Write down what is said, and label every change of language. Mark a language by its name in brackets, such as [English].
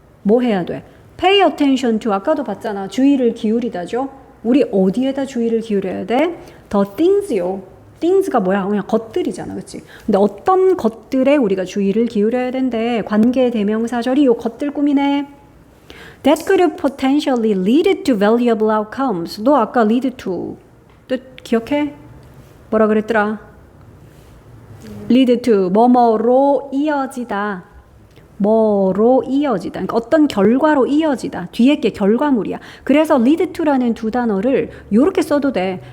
[Korean] 뭐 해야 돼? [English] pay attention to. [Korean] 아까도 봤잖아. 주의를 기울이다죠. 우리 어디에다 주의를 기울여야 돼? the things요. things가 뭐야? 그냥 것들이잖아. 그치? 근데 어떤 것들에 우리가 주의를 기울여야 된대. 관계 대명사절이 요 것들 꾸미네. [English] That could potentially lead to valuable outcomes. [Korean] 너 아까 lead to 뜻 기억해? 뭐라 그랬더라? lead to 뭐뭐로 이어지다. 뭐로 이어지다. 그러니까 어떤 결과로 이어지다. 뒤에 게 결과물이야. 그래서 lead to라는 두 단어를 이렇게 써도 돼.